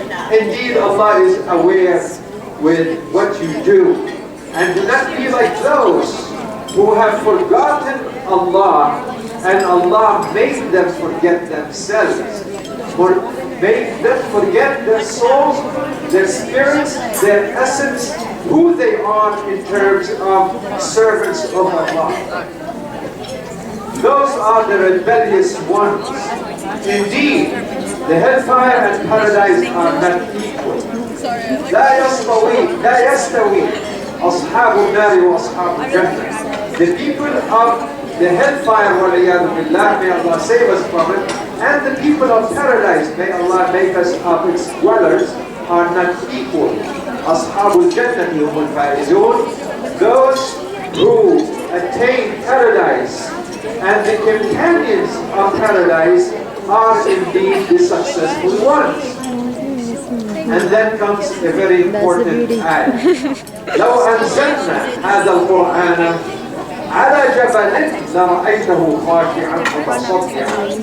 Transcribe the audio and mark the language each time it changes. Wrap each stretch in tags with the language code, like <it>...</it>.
<en>Indeed, Allah is aware with what you do, and do not be like those who have forgotten Allah, and Allah made them forget themselves, or made them forget their souls, their spirits, their essence, who they are in terms of servants of Allah. Those are the rebellious ones. Indeed, the hellfire and paradise are not equal.</en> <ar>لا يستوي أصحاب النار وأصحاب الجنة.</ar> <en>The people of the hellfire, may Allah save us from it, and the people of paradise, may Allah make us of its dwellers, are not equal.</en> <ar>أصحاب الجنة هم الفائزون.</ar> <en>Those who attain paradise and the companions of paradise are indeed the successful ones. And then comes a very important ayah.</en> <ar>لو أنزلنا هذا القرآن على جبل لرأيته خاشعا متصدعا.</ar>